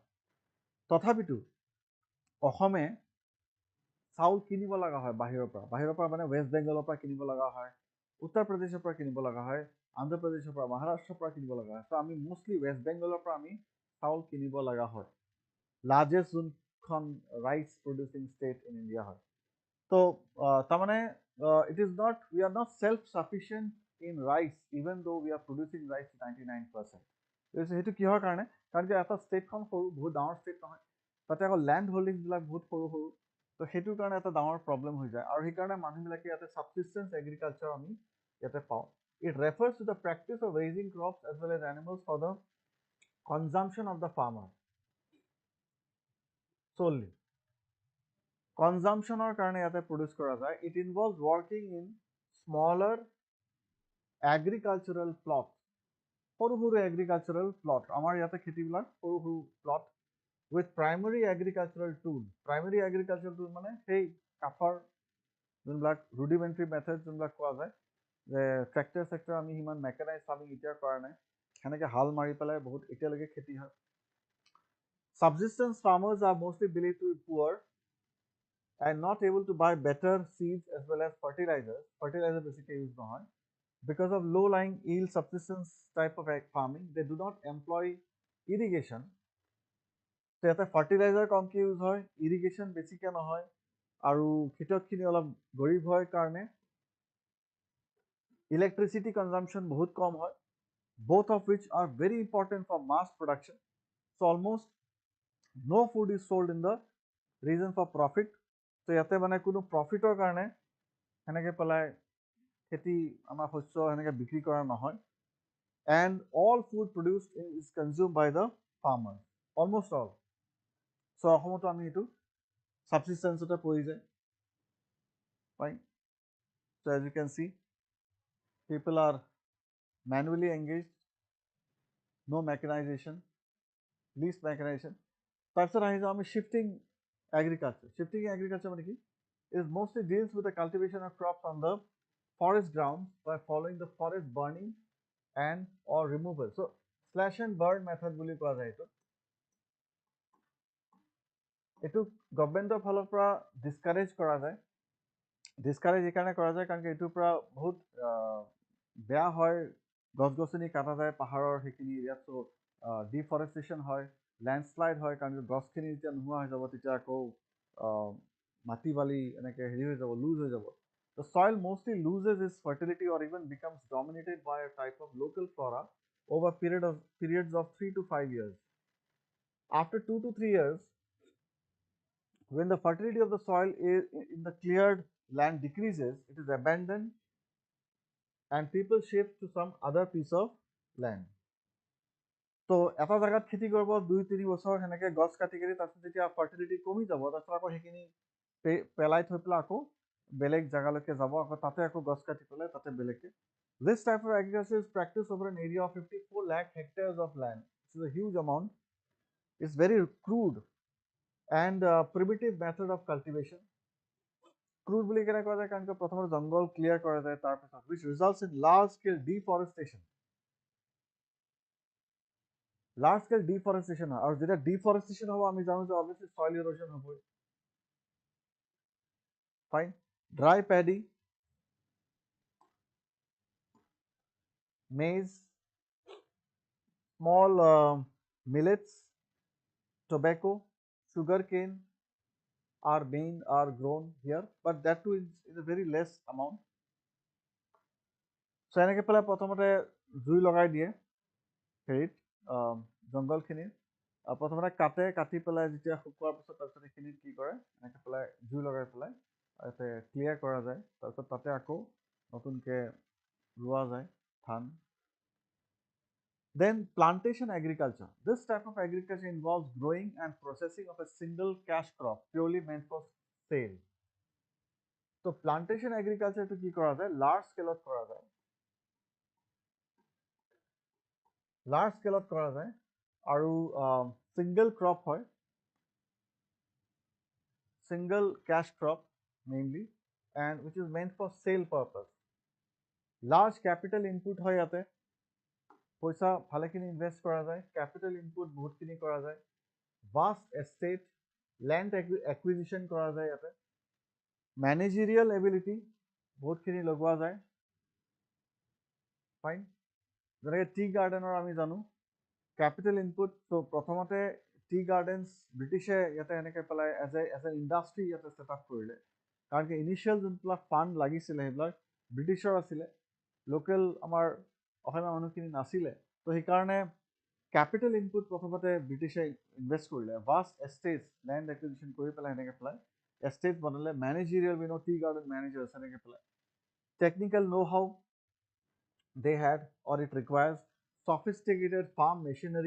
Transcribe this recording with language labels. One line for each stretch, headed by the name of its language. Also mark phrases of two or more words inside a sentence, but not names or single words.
Assamese: তথাপিতো অসমে চাউল কিনিব লগা হয় বাহিৰৰ পৰা মানে ৱেষ্ট বেংগলৰ পৰা কিনিব লগা হয়, উত্তৰ প্ৰদেশৰ পৰা কিনিব লগা হয়, অন্ধ্ৰ প্ৰদেশৰ পৰা, মহাৰাষ্ট্ৰৰ পৰা কিনিব লগা হয়। তো আমি মোষ্টলি ৱেষ্ট বেংগলৰ পৰা আমি চাউল কিনিব লগা হয়।
English: largest যোনখন rice producing state in India হয়।
Assamese: তো তাৰমানে
English: we are not self-sufficient in rice even though we are producing rice 99%.
Assamese: সেইটো কিহৰ কাৰণে? কাৰণ কি এটা ষ্টেটখন সৰু, বহুত ডাঙৰ ষ্টেট নহয়, তাতে আকৌ
English: land holdingবিলাক
Assamese: বহুত সৰু সৰু, তো সেইটোৰ কাৰণে এটা ডাঙৰ প্ৰব্লেম হৈ যায়। আৰু সেইকাৰণে মানুহবিলাকে ইয়াতে
English: subsistence agriculture
Assamese: আমি ইয়াতে পাওঁ।
English: It refers to the practice of raising crops as well as animals for the consumption of the farmer solely.
Assamese: Consumptionৰ কাৰণে ইয়াতে প্ৰডিউচ কৰা যায়।
English: It involves working in smaller agricultural plots.
Assamese: সৰু সৰু
English: agricultural plot,
Assamese: আমাৰ ইয়াতে খেতিবিলাক সৰু সৰু প্লট
English: with primary agricultural tool. Primary agricultural tool
Assamese: মানে সেই কাঠৰ যোনবিলাক
English: rudimentary methods
Assamese: যোনবিলাক কোৱা যায়, যে ট্ৰেক্টৰ আমি সিমান
English: mechanize farming
Assamese: এতিয়া কৰা নাই, সেনেকৈ হাল মাৰি পেলাই বহুত এতিয়ালৈকে খেতি হয়।
English: Subsistence farmers are mostly believed to be poor and not able to buy better seeds as well as fertilizers. Fertilizer basically use নহয়. Because of low-lying yield subsistence type of farming, they do not employ irrigation.
Assamese: তো ইয়াতে ফাৰ্টিলাইজাৰ কমকৈ ইউজ হয়, ইৰিগেশ্যন বেছিকৈ নহয়, আৰু খেতিয়কখিনি অলপ গৰীব হয় কাৰণে
English: electricity consumption
Assamese: বহুত কম হয়,
English: both of which are very important for mass production. So almost no food is sold in the region for profit.
Assamese: তো ইয়াতে মানে কোনো প্ৰফিটৰ কাৰণে সেনেকৈ পেলাই খেতি আমাৰ শস্য সেনেকৈ বিক্ৰী কৰা নহয়।
English: And all food produced is consumed by the farmer, almost all.
Assamese: So অসমতো আমি এইটো ছাবচিষ্টেঞ্চতে পৰি যায়।
English: Fine. So as you can see, people are manually engaged, no mechanization, least mechanization.
Assamese: তাৰপিছত আহি যাওঁ আমি
English: shifting agriculture. Shifting agriculture
Assamese: মানে কি?
English: It mostly deals with the cultivation of crops on the forest grounds by following the forest burning and or removal. So slash and burn method
Assamese: বুলি কোৱা যায় এইটো। এইটো গভৰ্ণমেণ্টৰ ফালৰ পৰা ডিছকাৰেজ কৰা যায়। ডিছকাৰেজ এইকাৰণে কৰা যায় কাৰণ এইটোৰ পৰা বহুত বেয়া হয়, গছ গছনি কাটা যায় পাহাৰৰ সেইখিনি এৰিয়াত। চ' ডিফৰেষ্টেশ্যন হয়, লেণ্ডশ্লাইড হয়, কাৰণ গছখিনি যেতিয়া নোহোৱা হৈ যাব তেতিয়া আকৌ মাটি বালি এনেকৈ হেৰি হৈ যাব, লুজ হৈ যাব।
English: The soil mostly loses its fertility or even becomes dominated by a type of local flora over periods of 3 to 5 years. After 2 to 3 years, when the fertility of the soil in the cleared land decreases, it is abandoned and people shift to some other piece of land.
Assamese: তো এটা জায়গাত খেতি কৰিব 2-3 বছৰ সেনেকে গছ কাটি কাটি তাৰপিছত যেতিয়া ফাৰ্টিলিটি কমি যাব তাৰপিছত আকৌ সেইখিনি পেলাই থৈ পেলাই আকৌ বেলেগ জায়গালৈকে যাব আকৌ তাতে আকৌ গছ কাটি পেলাই তাতে বেলেগকে
English: This type of agriculture is practiced over an area of 54 lakh hectares of land. This is a huge amount. It's very crude and primitive method of cultivation.
Assamese: Crude বুলি কেনে কোৱা যায় কাৰণ প্ৰথমতে জংগল ক্লিয়াৰ কৰা যায় তাৰপিছত
English: which results in large scale deforestation. Large scale deforestation
Assamese: হয় আৰু যেতিয়া deforestation হ'ব আমি জানো যে
English: obviously soil erosion
Assamese: হ'বই.
English: Fine. Dry paddy, maize, small millets, tobacco, sugarcane are grown here, but that too is a very less amount.
Assamese: So এনেকে পেলাই প্ৰথমতে জুই লগাই দিয়ে হেৰিত জংগলখিনিত প্ৰথমতে কাটি পেলাই যেতিয়া শুকোৱাৰ পিছত তাৰপিছত সেইখিনিত কি কৰে এনেকে পেলাই জুই লগাই পেলাই তাতে ক্লিয়াৰ কৰা যায় তাৰপিছত তাতে আকৌ নতুনকৈ ৰোৱা যায় ধান.
English: Then plantation agriculture. This type of agriculture involves growing and processing of a single cash crop purely meant for sale. So plantation agriculture
Assamese: তো কি কৰা যায়
English: large scale
Assamese: ত কৰা যায়.
English: Large scale
Assamese: ত কৰা যায় আৰু
English: single crop
Assamese: হয়.
English: Single cash crop mainly and which is meant for sale purpose. Large capital input
Assamese: হয় ইয়াতে. পইচা ভালেখিনি ইনভেষ্ট কৰা যায়
English: capital input
Assamese: বহুতখিনি কৰা যায়
English: vast estate land acquisition
Assamese: কৰা যায় ইয়াতে
English: managerial ability
Assamese: বহুতখিনি লগোৱা যায় ফাইন যেনেকৈ
English: tea gardenৰ
Assamese: আমি জানো
English: capital input
Assamese: তো প্ৰথমতে
English: tea gardens
Assamese: ব্ৰিটিছে ইয়াতে এনেকৈ পেলাই
English: as a
Assamese: ইণ্ডাষ্ট্ৰি ইয়াতে
English: set up
Assamese: কৰিলে কাৰণ কি ইনিচিয়েল যোনবিলাক ফাণ্ড লাগিছিলে সেইবিলাক ব্ৰিটিছৰ আছিলে লোকেল আমাৰ অসমীয়া মানুহখিনি নাছিলে তো সেইকাৰণে
English: capital input
Assamese: প্ৰথমতে ব্ৰিটিছে ইনভেষ্ট কৰিলে
English: vast estates land acquisition
Assamese: কৰি পেলাই এনেকৈ পেলাই এষ্টেট বনালে
English: managerial tea garden managers
Assamese: এনেকৈ পেলাই
English: technical know how they had or it requires sophisticated farm machinery.